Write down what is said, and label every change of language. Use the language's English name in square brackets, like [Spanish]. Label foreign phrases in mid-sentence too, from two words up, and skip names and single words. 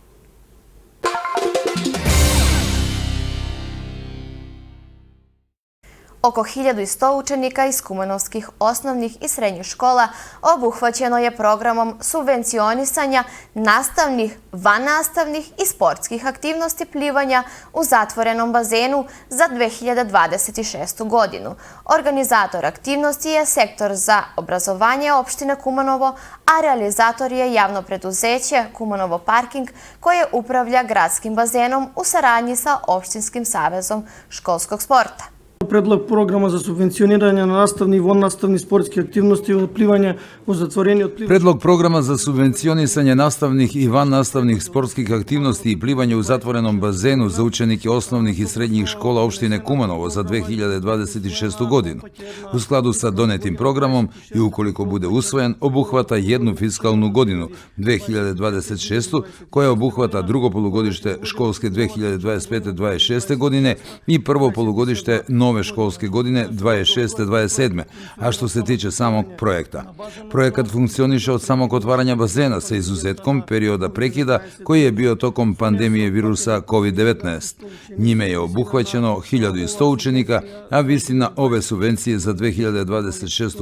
[Serbian] Oko 1100 učenika iz kumanovskih osnovnih i srednjih škola obuhvaćeno je programom subvencionisanja nastavnih, vannastavnih i sportskih aktivnosti plivanja u zatvorenom bazenu za 2026. godinu. Organizator aktivnosti je Sektor za obrazovanje opštine Kumanovo, a realizator je javno preduzeće Kumanovo parking koje upravlja gradskim bazenom u saradnji sa Opštinskim savezom školskog sporta. [Macedonian] Предлог програма за субвенционирање на наставни и воннаставни спортски активности од пливање во затворени од [Serbian] Предлог програма за субвенционисање наставних и ваннаставних спортских активности и пливање у затвореном базену за ученики основних и средњих школа општине Куманово за 2026 годину. У складу са донетим програмом и уколико буде усвоен, обухвата едну фискалну годину 2026 која обухвата друго полугодиште школске 2025-26 године и прво полугодиште nove školske godine 26-27, a što se tiče samog projekta. Projekat funkcioniše od samog otvaranja bazena sa izuzetkom perioda prekida koji je bio tokom pandemije virusa COVID-19. Njime je obuhvaćeno 1100 učenika, a visina ove subvencije za 2026.